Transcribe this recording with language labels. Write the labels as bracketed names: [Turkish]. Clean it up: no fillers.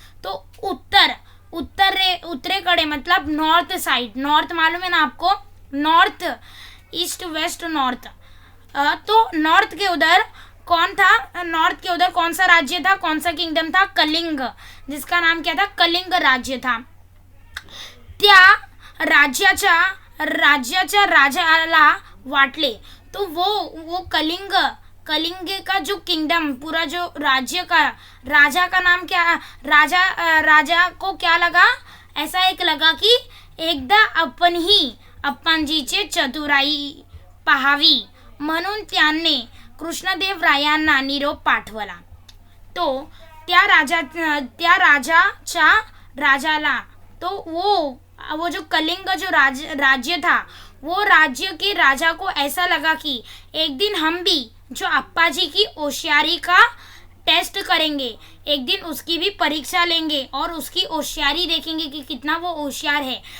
[Hindi] तो [Marathi] उत्तरेकडे [Hindi] मतलब नॉर्थ साइड। नॉर्थ मालूम है ना आपको? North, east, waste, north. तो नॉर्थ के उधर कौन था? नॉर्थ के उधर कौन सा राज्य था, कौन सा किंगडम था? कलिंग, जिसका नाम क्या था? कलिंग राज्य था। [Marathi] त्या राज्याच्या राजाला वाटले। [Hindi] तो वो कलिंग का जो किंगडम, पूरा जो राज्य का राजा का नाम क्या? राजा को क्या लगा? ऐसा एक लगा कि [Marathi] एकदा अप्पाजीचे चतुराई पाहावी, म्हणून त्यांनी कृष्णदेवरायांना निरोप पाठवला। तो त्या राजाच्या राजाला, [Hindi] तो वो जो कलिंग जो राज्य था, वो राज्य के राजा को ऐसा लगा कि एक दिन हम भी जो अप्पाजी की होशियारी का टेस्ट करेंगे, एक दिन उसकी भी परीक्षा लेंगे और उसकी होशियारी देखेंगे कि कितना वो होशियार है।